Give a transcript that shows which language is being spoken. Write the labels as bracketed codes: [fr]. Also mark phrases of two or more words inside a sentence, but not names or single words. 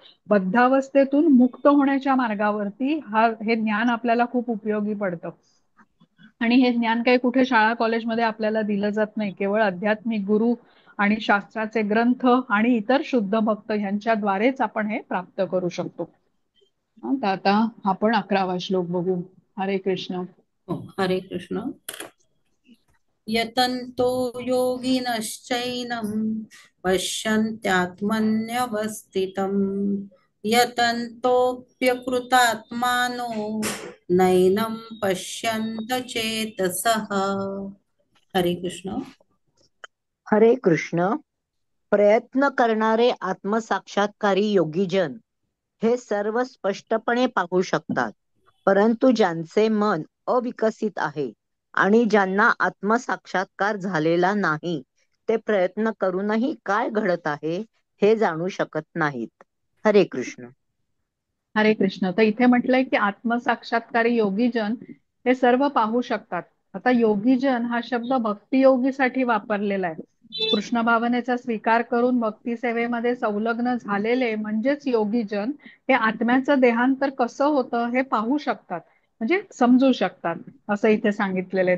[mr] बद्धावस्थेतून मुक्त होण्याच्या मार्गावरती हे ज्ञान आपल्याला खूप उपयोगी पडतं. आणि हे ज्ञान काही कुठे शाळा कॉलेजमध्ये आपल्याला दिलं जात नाही, केवळ आध्यात्मिक गुरु आणि शास्त्राचे ग्रंथ आणि इतर शुद्ध भक्त यांच्याद्वारेच आपण हे प्राप्त करू शकतो. तर आता आपण 11वा श्लोक बघू. हरे कृष्ण. हो, हरे कृष्ण. [sa] यतन्तो योगिनश्चैनं पश्यन्त्यात्मन्यवस्थितं यतन्तोऽप्यकृतात्मानो नैनं पश्यन्त चेतसः. [mr] हरे कृष्ण. हरे कृष्ण. प्रयत्न करणारे आत्मसाक्षात्कारी योगीजन हे सर्व स्पष्टपणे पाहू शकतात, परंतु ज्यांचे मन अविकसित आहे आणि ज्यांना आत्मसाक्षात्कार झालेला नाही, ते प्रयत्न करूनही काय घडत आहे हे जाणू शकत नाहीत. हरे कृष्ण. हरे कृष्ण. तर इथे म्हटलंय की आत्मसाक्षात्कारी योगीजन हे सर्व पाहू शकतात. आता योगीजन हा शब्द भक्तियोगीसाठी वापरलेला आहे. कृष्ण भावनेचा स्वीकार करून भक्ती सेवेमध्ये संलग्न झालेले म्हणजेच योगीजन हे आत्म्याचं देहांतर कसं होतं हे पाहू शकतात, म्हणजे समजू शकतात, असं इथे सांगितलेलं आहे.